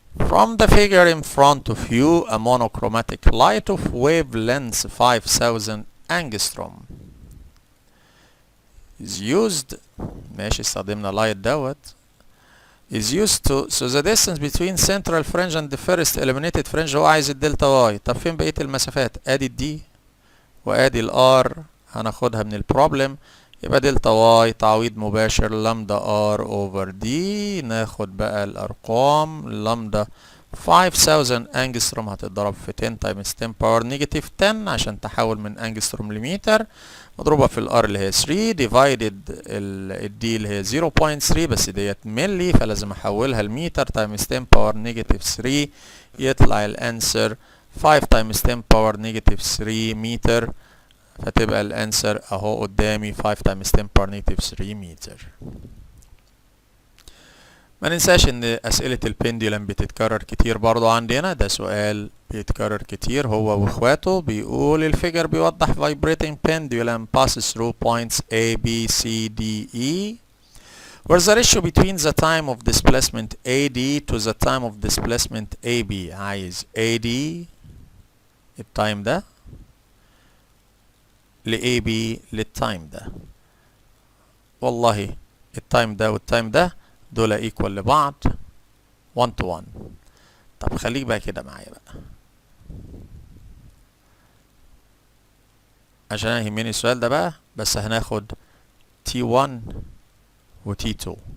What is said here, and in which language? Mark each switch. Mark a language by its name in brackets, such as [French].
[English] From the figure in front of you, a monochromatic light of wavelength 5000 angstrom is used. [Arabic] ماشي، استخدمنا [English] light [Arabic] دوت [English] is used to so the distance between central fringe and the first illuminated fringe. [Arabic] هو عايز الدلتا واي. طب فين بقية المسافات؟ ادي الدي وادي الار هناخدها من البروبلم، يبقى دلتا واي تعويض مباشر لامدا ار اوفر دي. ناخد بقى الارقام. لامدا 5000 انجستروم هتتضرب في 10 تايمز 10 باور نيجاتيف 10 عشان تحول من انجستروم لمتر، مضروبة في الار اللي هي 3 ديفايدد الدي اللي هي 0.3 بس ديت ملي فلازم احولها لمتر تايمز 10 باور نيجاتيف 3 يطلع الانسر 5 تايمز 10 باور نيجاتيف 3 متر، فتبقى الانسر اهو قدامي 5 تايمز 10 باور نيجاتيف 3 متر. ما ننساش ان اسئلة البندولم بتتكرر كتير برضو عندنا، ده سؤال بيتكرر كتير هو واخواته. بيقول الفيجر بيوضح [English] vibrating pendulum passes through points A B C D E where the ratio between the time of displacement AD to the time of displacement AB. [Arabic] عايز AD التايم ده ل AB للتايم ده. والله التايم ده والتايم ده دول ايكوال لبعض 1 to 1. طب خليك بقى كده معايا بقى عشان يهمني السؤال ده بقى، بس هناخد T1 و T2.